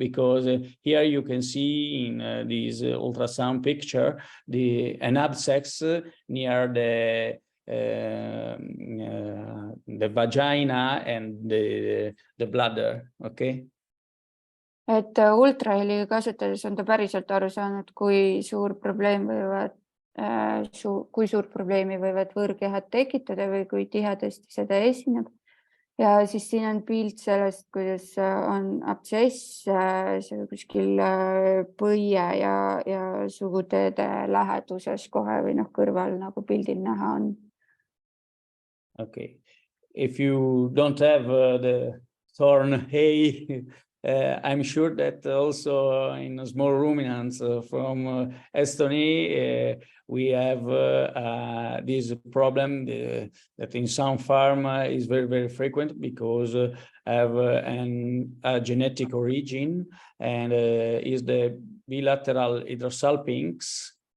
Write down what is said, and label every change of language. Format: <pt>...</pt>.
<en>Because here you can see in this ultrasound picture an abscess near the vagina and the bladder, okay?</en> <et>Et ultraheli kasutades on ta päriselt aru saanud, kui suur probleemi võivad võõrkehad tekitada või kui tihedasti seda esineb. Ja siis siin on pilt sellest, kuidas on absess kuskil põie ja suguteede läheduses kohe või kõrval nagu pildil näha on.</et> <en>Okay, if you don't have the thorn hay, I'm sure that also in small ruminants from Estonia, we have this problem that in some farm is very, very frequent because have a genetic origin and is the bilateral hydrosalpinx.</en>